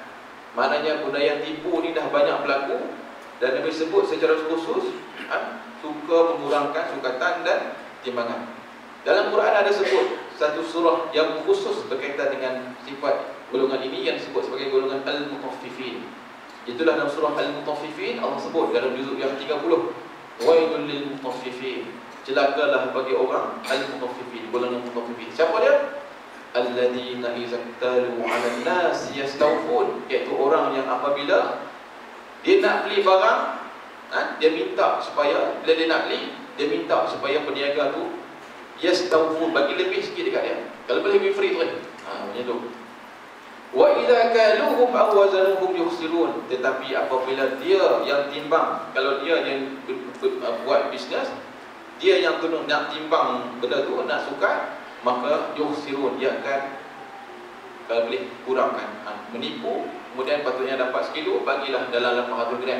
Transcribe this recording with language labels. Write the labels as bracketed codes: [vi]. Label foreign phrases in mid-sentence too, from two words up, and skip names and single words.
[ms] Maknanya budaya tipu ni dah banyak berlaku, dan Nabi sebut secara khusus suka mengurangkan sukatan dan timbangan. Dalam Quran ada sebut satu surah yang khusus berkaitan dengan sifat golongan ini yang disebut sebagai golongan Al-Mutaffifin. Itulah dalam surah Al-Mutaffifin Allah sebut dalam juzuk yang 30, [ar] ويل للمطففين, [ms] celakalah bagi orang Al-Mutaffifin, golongan Mutaffifin. Siapa dia? [ar] الذين إذا اكتالوا على الناس يستوفون, [ms] iaitu orang yang apabila dia nak beli barang, dia minta supaya, bila dia nak beli, dia minta supaya peniaga tu yastawfun, bagi lebih sikit dekat dia. Kalau boleh lebih free terus. Macam tu. [ar] وإذا كالوهم أو وزنوهم يخسرون, [ms] tetapi apabila dia yang timbang, kalau dia yang buat bisnes, dia yang nak timbang benda tu, nak sukat, maka yukhsirun, dia akan kalau boleh kurangkan. Menipu, kemudian patutnya dapat sekilo, bagilah dalam 800 gram.